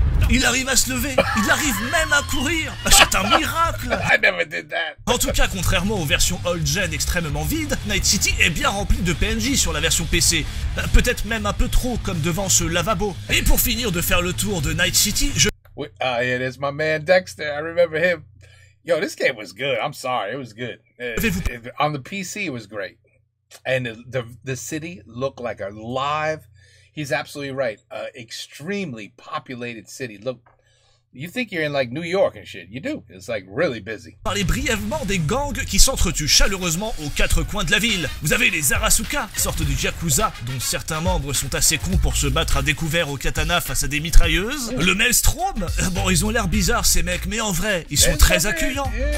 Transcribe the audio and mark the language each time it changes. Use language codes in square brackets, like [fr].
[fr] Il arrive à se lever, il arrive même à courir. C'est un miracle. [en] I never did that. [fr] En tout cas, contrairement aux versions old-gen extrêmement vides, Night City est bien rempli de PNJ sur la version PC. Peut-être même un peu trop, comme devant ce lavabo. Et pour finir de faire le tour de Night City, je... [en] Yeah, there's my man Dexter. I remember him. Yo, this game was good. I'm sorry, it was good. On the PC, it was great, and the city looked like a live. He's absolutely right. Extremely populated city. Look, you think you're in like New York and shit. You do. It's like really busy. [fr] Parler brièvement des gangs qui s'entretuent chaleureusement aux quatre coins de la ville. Vous avez les Arasuka, sorte du Yakuza, dont certains membres sont assez cons pour se battre à découvert au katana face à des mitrailleuses. Le Maelstrom, bon ils ont l'air bizarres ces mecs, mais en vrai, ils sont très accueillants.